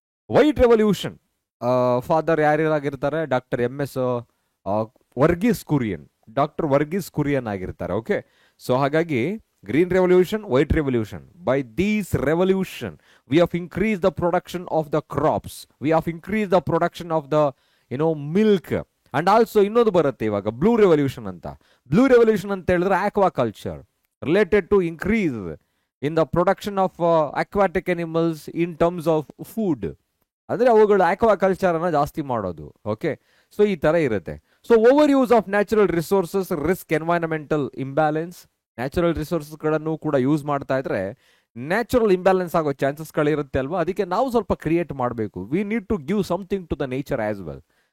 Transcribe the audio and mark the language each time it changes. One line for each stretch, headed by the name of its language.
Kannada: White revolution father ಯಾರ್ಯಾರಾಗಿರ್ತಾರೆ? Doctor MS Varghese Kurian, doctor Varghese Kurian ಆಗಿರ್ತಾರೆ. Okay, so ಹಾಗಾಗಿ green revolution, white revolution.
English: By these revolution we have increase the production of the crops, we have increase the production of the milk.
Kannada: And also ಇನ್ನೊಂದು ಬರುತ್ತೆ ಇವಾಗ, blue revolution ಅಂತ. Blue revolution ಅಂತ ಹೇಳಿದ್ರೆ aquaculture,
English: related to increase in the production of aquatic animals in terms of food.
Kannada: ಅಂದರೆ ಅವುಗಳು aquaculture ಅನ್ನ ಜಾಸ್ತಿ ಮಾಡೋದು. ಓಕೆ, ಸೊ ಈ ಥರ ಇರುತ್ತೆ.
English: So over use of natural resources risk environmental imbalance.
Kannada: Natural ರಿಸೋರ್ಸಸ್ಗಳನ್ನು ಕೂಡ ಯೂಸ್ ಮಾಡ್ತಾ ಇದ್ರೆ ನ್ಯಾಚುರಲ್ ಇಂಬ್ಯಾಲೆನ್ಸ್ ಆಗೋ ಚಾನ್ಸಸ್ಗಳಿರುತ್ತೆ ಅಲ್ವಾ. ಅದಕ್ಕೆ ನಾವು ಸ್ವಲ್ಪ ಕ್ರಿಯೇಟ್ ಮಾಡಬೇಕು.
English: We need to give something to the nature as well.